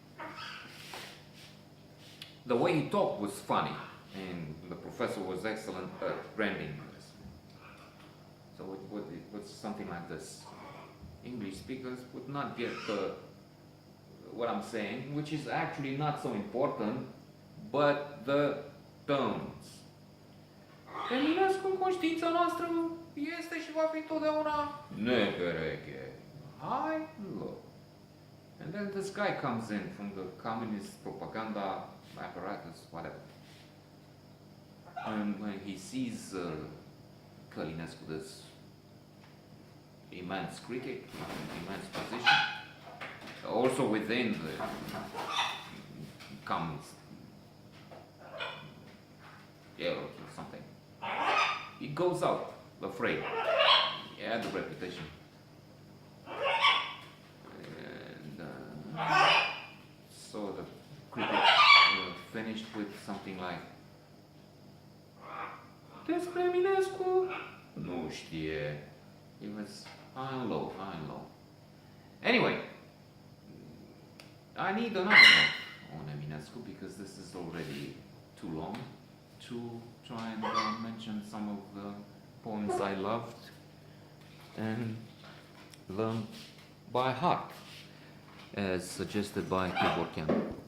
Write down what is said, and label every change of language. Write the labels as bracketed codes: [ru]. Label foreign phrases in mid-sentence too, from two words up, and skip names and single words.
[en] The way he talked was funny, and the professor was excellent at branding this. So it was something like this. English speakers would not get what I'm saying, which is actually not so important, but the tones. [ro] Eminescu în conștiința noastră este și va fi întotdeauna nepereche. Hai, [en] look. And then this guy comes in from the communist propaganda apparatus, whatever. And when he sees Călinescu this immense critic, immense position. Also within the comes hierarchy or something. He goes out afraid. He had the reputation. And so the critic finished with something like, [ro] despre Eminescu? Nu știe. [en] It was high and low, high and low. Anyway, I need another one on Eminescu because this is already too long to try and mention some of the poems I loved and learned by heart, as suggested by Tibor Chian.